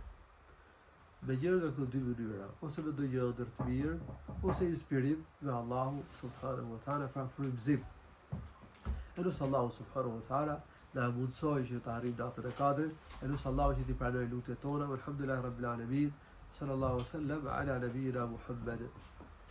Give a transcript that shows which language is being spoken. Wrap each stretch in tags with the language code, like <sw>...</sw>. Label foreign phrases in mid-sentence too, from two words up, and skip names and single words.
<sq>Me njërë nga këto dy mënyra, ose me ndonjë ëndër të mirë, ose inspirim nga Allahu</sq> <ar>سبحانه وتعالى,</ar> <sq>pra frymëzim. Elus Allahu</sq> <ar>سبحانه وتعالى</ar> <sq>na mundsoj që të arrijmë datën e Kadrit. Elus Allahu që t'i pranojë lutjet tona.</sq> <ar>الحمد لله رب العالمين صلى الله عليه وسلم على نبينا محمد.</ar>